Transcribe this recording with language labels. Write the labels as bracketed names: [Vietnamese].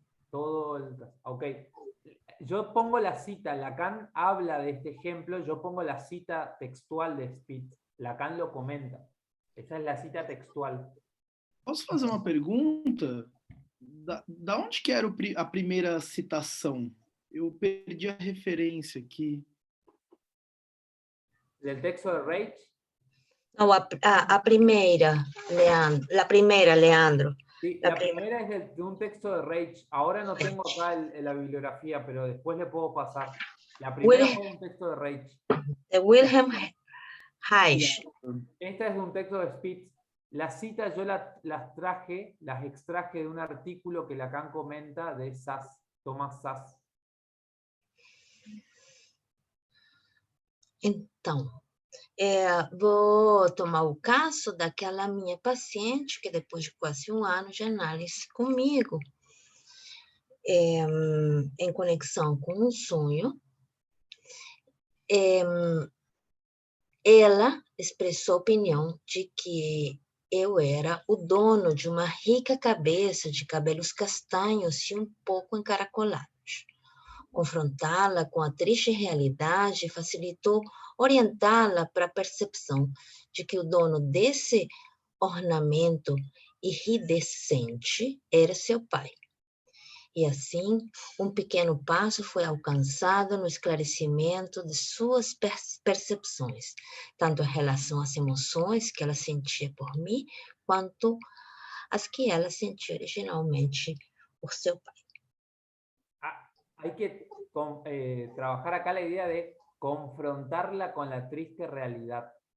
[Spanish] Ok. Yo pongo la cita, Lacan habla de este ejemplo, yo pongo la cita textual de Spitz. Lacan lo comenta. Esa es la cita textual. [Portuguese] Posso fazer uma pergunta? Da onde que era a primeira citação? Eu perdi a referência aqui. [Spanish] ¿Del texto de Reich? [Portuguese] Não, a primeira, Leandro. [Spanish] La primera, [Portuguese] Leandro. [Spanish] Sí, la primera es de un texto de Reich. Ahora no tengo acá la bibliografía, pero después le puedo pasar. La primera fue un texto de Reich. De Wilhelm Reich. Esta es de un texto de Spitz. Las citas yo las extraje de un artículo que Lacan comenta de Sass, Thomas Sass. [Portuguese] Então, vou tomar o caso daquela minha paciente, que depois de quase um ano de análise comigo, em conexão com um sonho, ela expressou a opinião de que eu era o dono de uma rica cabeça de cabelos castanhos e um pouco encaracolados. Confrontá-la com a triste realidade facilitou orientá-la para a percepção de que o dono desse ornamento iridescente era seu pai. E assim, pequeno passo foi alcançado no esclarecimento de suas percepções, tanto em relação às emoções que ela sentia por mim, quanto as que ela sentia originalmente por seu pai. [Spanish] Hay que trabajar acá la idea de confrontarla con la triste realidad.